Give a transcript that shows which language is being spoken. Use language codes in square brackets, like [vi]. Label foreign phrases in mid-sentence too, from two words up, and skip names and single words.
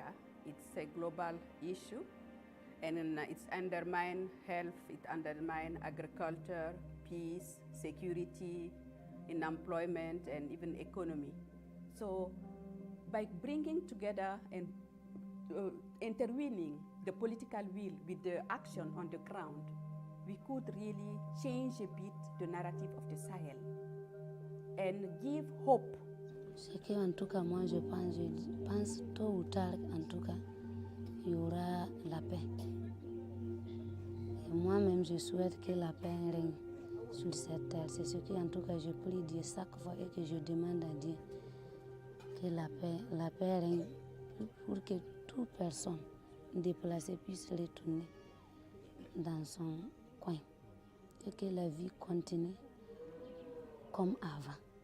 [en] It's a global issue, and it's undermine health, it undermine agriculture, peace, security, in employment, and even economy. So by bringing together and intervening the political will with the action on the ground, we could really change a bit the narrative of the Sahel and give hope. [fr] Ce que en tout cas moi je pense tôt ou tard en tout cas il y aura la paix. Et moi-même je souhaite que la paix règne sur cette terre. C'est ce que en tout cas je prie Dieu chaque fois et que je demande à Dieu que la paix règne pour que toute personne déplacée puisse retourner dans son coin et que la vie continue comme avant.